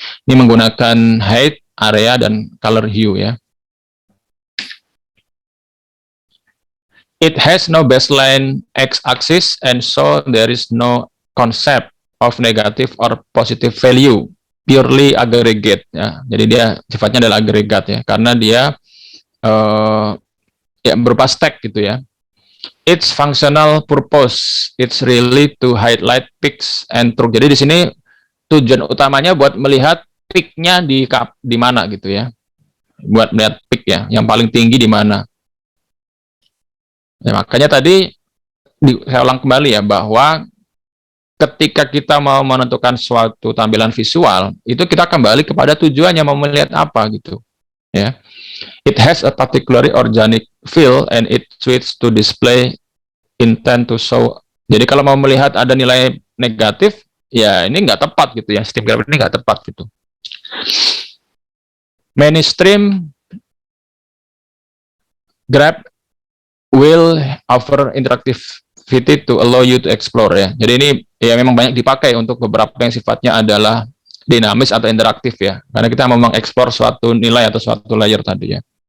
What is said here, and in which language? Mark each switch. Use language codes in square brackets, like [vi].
[id] Ini menggunakan height, area, dan color hue ya. [en] It has no baseline x-axis and so there is no concept of negative or positive value, purely aggregate ya. [id] Jadi dia sifatnya adalah agregat ya, karena dia ya berupa stack gitu ya. [en] Its functional purpose, it's really to highlight peaks and trough. [id] Jadi di sini tujuan utamanya buat melihat peaknya di mana gitu ya, buat melihat peak ya, yang paling tinggi di mana. Ya, makanya tadi saya ulang kembali ya, bahwa ketika kita mau menentukan suatu tampilan visual, itu kita kembali kepada tujuannya, mau melihat apa gitu ya. [en] It has a particularly organic feel and it suits to display intent to show. [id] Jadi kalau mau melihat ada nilai negatif, ya ini nggak tepat gitu ya, steam graph ini nggak tepat gitu. [en] Many stream graph will offer interactivity to allow you to explore ya. [id] Jadi ini ya memang banyak dipakai untuk beberapa yang sifatnya adalah dinamis atau interaktif ya. Karena kita mau mengeksplor suatu nilai atau suatu layer tadi ya.